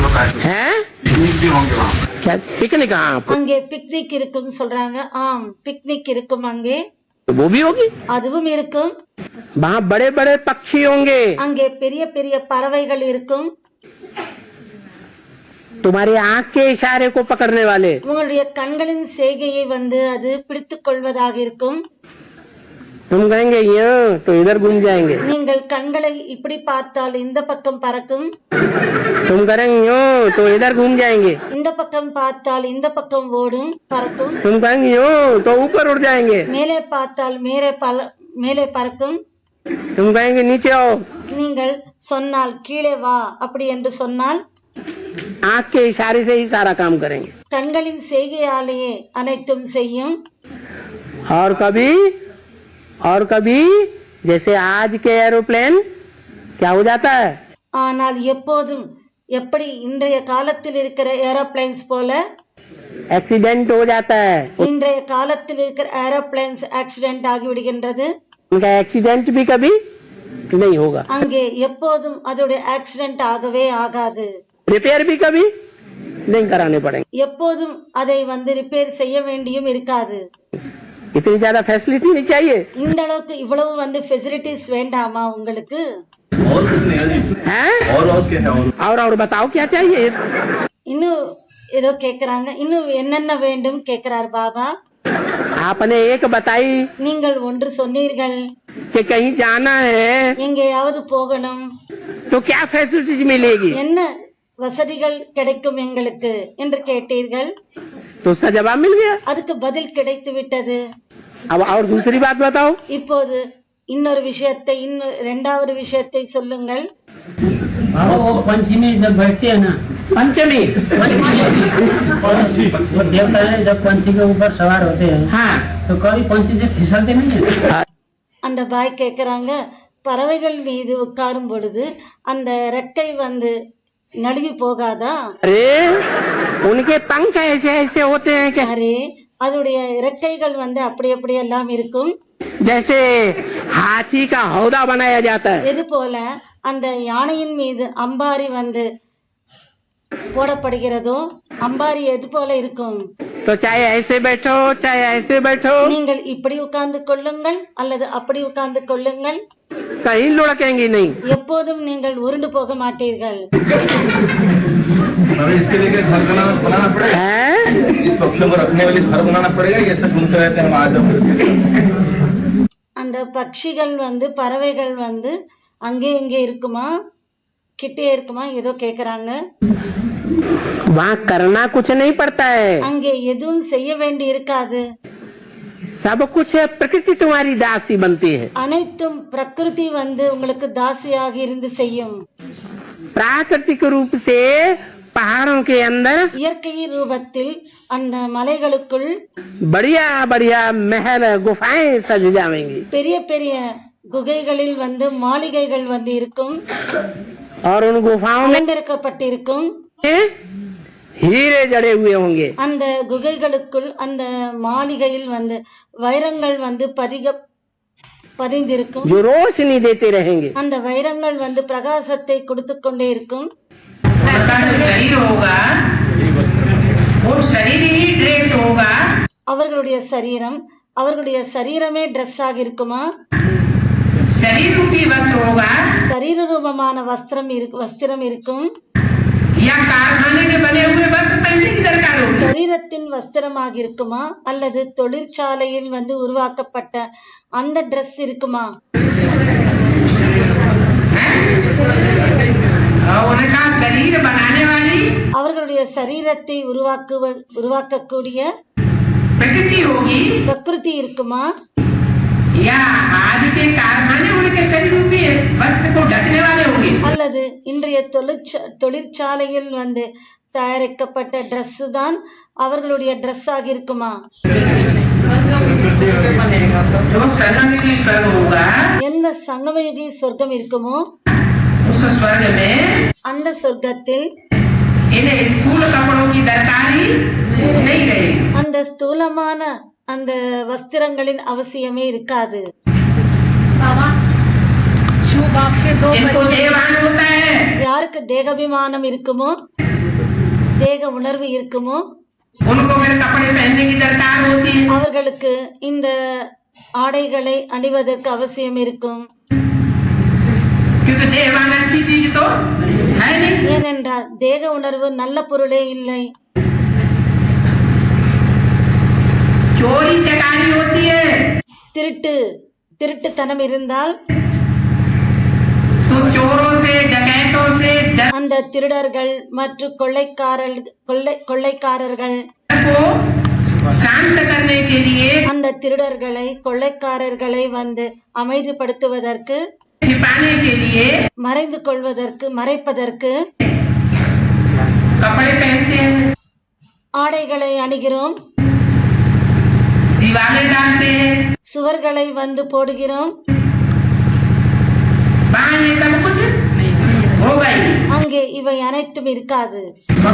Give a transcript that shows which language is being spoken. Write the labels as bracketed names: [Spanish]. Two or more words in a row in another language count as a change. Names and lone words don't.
[Hindi] हैं? क्या पिकनिक? हाँ, [Tamil] அங்கே பிக்னிக் இருக்குன்னு சொல்றாங்க. ஆம், பிக்னிக் இருக்கும் அங்கே. [Hindi] वो भी होगी। [Tamil] அதுவும் இருக்கும். [Hindi] वहाँ बड़े बड़े पक्षी होंगे। [Tamil] அங்கே பெரிய பெரிய பறவைகள் இருக்கும். [Hindi] तुम्हारी आँख के इशारे को पकड़ने वाले। [Tamil] உங்களுடைய கண்களின் செய்கையை அது பிடித்துக் கொள்வதாக இருக்கும். [Hindi] तुम कहेंगे यहाँ तो इधर घूम जाएंगे। [Tamil] நீங்கள் கண்களை இப்படி பார்த்தால் இந்த பக்கம் பறக்கும். [Hindi] तुम करेंगे यूं तो इधर घूम जाएंगे। [Tamil] இந்த பக்கம் பார்த்தால் இந்த பக்கம் ஓடும், பறக்கும். [Hindi] तुम कहेंगे यूं तो ऊपर उड़ जाएंगे। [Tamil] மேலே பார்த்தால் மேலே பறக்கும். [Hindi] तुम कहेंगे नीचे आओ। [Tamil] நீங்கள் சொன்னால் கீழே வா அப்படி என்று சொன்னால் [Hindi] आँख के इशारे से ही सारा काम करेंगे। [Tamil] கண்களின் செய்கையாலேயே அனைத்தும் செய்யும். [Hindi] और कभी जैसे आज के एरोप्लेन क्या हो जाता है? [Tamil] ஆனால் எப்போதும் எப்படி இன்றைய காலத்தில் இருக்கிற ஏரோப்ளைன்ஸ் போல [Hindi] एक्सीडेंट हो जाता है। [Tamil] இன்றைய காலத்தில் இருக்கிற ஏரோப்ளைன்ஸ் ஆக்சிடென்ட் ஆகிவிடுகின்றது. [Hindi] उनका एक्सीडेंट भी कभी नहीं होगा। [Tamil] அங்கே எப்போதும் அதோட ஆக்சிடென்ட் ஆகவே ஆகாது. [Hindi] रिपेयर भी कभी नहीं कराने पड़ेंगे। [Tamil] எப்போதும் அதை ரிப்பேர் செய்ய வேண்டியும் இருக்காது. [Hindi] इतनी ज्यादा फैसिलिटी नहीं चाहिए। [Tamil] இந்த அளவுக்கு இவ்வளவு ஃபெசிலிட்டிஸ் வேண்டாமா உங்களுக்கு? [Hindi] हैं? और बताओ क्या चाहिए? [Tamil] இன்னும் ஏதோ கேக்குறாங்க. இன்னும் என்னென்ன வேண்டும் கேக்குறார் பாபா. [Hindi] आपने एक बताई [Tamil] நீங்கள் ஒன்று சொன்னீர்கள், [Hindi] कि कहीं जाना है [Tamil] எங்கேயாவது போகணும், [Hindi] तो क्या फैसिलिटीज मिलेगी? [Tamil] என்ன வசதிகள் கிடைக்கும் எங்களுக்கு என்று கேட்டீர்கள். [Hindi] तो उसका जवाब मिल गया। [Tamil] அதுக்கு பதில் கிடைத்து விட்டது. [Hindi] अब और दूसरी बात बताओ। [Tamil] இப்போது இன்னொரு விஷயத்தை, இரண்டாவது விஷயத்தை சொல்லுங்கள். [Hindi] वो पंछी में जब बैठते हैं ना, पंचमी वो देवता है जब पंछी के ऊपर सवार होते हैं, हाँ, तो कभी पंछी से फिसलते नहीं है? [Tamil] அந்த பாய் கேக்குறாங்க, பறவைகள் மீது உட்காரும் பொழுது அந்த ரெக்கை நழுவி போகாதா? [Hindi] अरे उनके पंख ऐसे ऐसे होते हैं कि [Tamil] அரே, அதோடைய இறக்கைகள் அப்படி எல்லாம் இருக்கும். [Hindi] जैसे हाथी का हौदा बनाया जाता है। [Tamil] எது போல அந்த யானையின் மீது அம்பாரி போடப்படுகிறதோ, அம்பாரி எது போல இருக்கும்? [Hindi] तो चाहे ऐसे बैठो चाहे ऐसे बैठो, [Tamil] நீங்கள் இப்படி உட்கார்ந்து கொள்ளுங்கள் அல்லது அப்படி உட்கார்ந்து கொள்ளுங்கள், [Hindi] कहीं लुढ़केंगी नहीं। [Tamil] எப்போதும் நீங்கள் உருண்டு போக மாட்டீர்கள். [Hindi] इसके लिए घर बनाना पड़ेगा। हैं? इस पक्षियों को रखने वाले घर बनाना पड़ेगा। ये सब घूमते रहते हैं आज। [Tamil] அந்த பட்சிகள் பறவைகள் அங்கே இங்கே இருக்குமா, கிட்டே இருக்குமா, ஏதோ கேக்குறாங்க. [Hindi] वहाँ करना कुछ नहीं पड़ता है। [Tamil] அங்கே எதுவும் செய்ய வேண்டி இருக்காது. [Hindi] सब कुछ है, प्रकृति तुम्हारी दासी बनती है। [Tamil] அனைத்தும் பிரகிருதி உங்களுக்கு தாசியாக இருந்து செய்யும். [Hindi] प्राकृतिक रूप से पहाड़ों के अंदर [Tamil] இயற்கை ரூபத்தில் அந்த மலைகளுக்குள் [Hindi] बढ़िया बढ़िया महल गुफाएं सज जाएंगी। [Tamil] பெரிய பெரிய குகைகளில் மாளிகைகள் இருக்கும். [Hindi] और उन गुफाओं में [Tamil] அலங்கரிக்கப்பட்டிருக்கும். [Hindi] हीरे जड़े हुए होंगे। [Tamil] அந்த குகைகளுக்குள் அந்த மாளிகையில் வைரங்கள் பதிந்திருக்கும். [Hindi] जो रोशनी देते रहेंगे। [Tamil] அந்த வைரங்கள் பிரகாசத்தை கொடுத்து கொண்டே இருக்கும். [Hindi] शरीर होगा, वो शरीर ही ड्रेस होगा। [Tamil] அவர்களுடைய சரீரம், அவர்களுடைய சரீரமே ட்ரெஸ் ஆக இருக்குமா? [Hindi] शरीर रूपी वस्त्र होगा, [Tamil] சரீர ரூபமான வஸ்திரம் இருக்கும். [Hindi] या कारखाने के बने हुए वस्त्र पहनने की दरकार होगी। [Tamil] சரீரத்தின் வஸ்திரமாக இருக்குமா அல்லது தொழிற்சாலையில் உருவாக்கப்பட்ட அந்த ட்ரெஸ் இருக்குமா? [Hindi] उनका शरीर बनाने वाली [Tamil] அவர்களுடைய சரீரத்தை உருவாக்கக்கூடிய [Hindi] प्रकृति होगी, [Tamil] பிரகிருதி இருக்குமா? [Hindi] या आज के कारखाने उनके शरीर रूपी वस्त्र को ढकने वाले होंगे। [Tamil] அல்லது இன்றைய தொழிற்சாலையில் தயாரிக்கப்பட்ட ட்ரெஸ் தான் அவர்களுடைய ட்ரெஸ் ஆக இருக்குமா? [Hindi] जो संगमयुगी स्वर्ग होगा, [Tamil] எந்த சங்கமயுகி சொர்க்கம் இருக்குமோ [Hindi] उस स्वर्ग में [Tamil] அந்த சொர்க்கத்தில் [Hindi] इन स्थूल कपड़ों की दरकारी नहीं रहेगी। [Tamil] அந்த ஸ்தூலமான அந்த வஸ்திரங்களின் அவசியமே இருக்காது. [Hindi] इनको देवान होता है, [Tamil] யாருக்கு தேகாபிமானம் இருக்குமோ தேக உணர்வு இருக்குமோ [Hindi] उनको मेरे कपड़े पहनने की दरकार होती है, [Tamil] அவர்களுக்கு இந்த ஆடைகளை அணிவதற்கு அவசியம் இருக்கும். [Hindi] क्योंकि देहवान अच्छी चीज तो है नहीं. [Tamil] ஏனென்றால் தேக உணர்வு நல்ல பொருளே இல்லை. [Hindi] चोरी चकारी होती है [Tamil] திருட்டுத்தனம் இருந்தால் [Hindi] तो चोरों से डकैतों से डर [Tamil] அந்த திருடர்கள் மற்றும் கொள்ளைக்காரர்கள் [Hindi] को शांत करने के लिए [Tamil] அந்த திருடர்களை கொள்ளைக்காரர்களை வந்து அமைதிப்படுத்துவதற்கு [Hindi] छिपाने के लिए [Tamil] மறைந்து கொள்வதற்கு மறைப்பதற்கு [Hindi] कपड़े पहनते हैं, [Tamil] ஆடைகளை அணிகிறோம், [Hindi] दीवारें डालते हैं, [Tamil] சுவர்களை வந்து போடுகிறோம். [Hindi] वहाँ ये सब कुछ होगा ही नहीं. [Tamil] அங்கே இவை அனைத்தும் இருக்காது.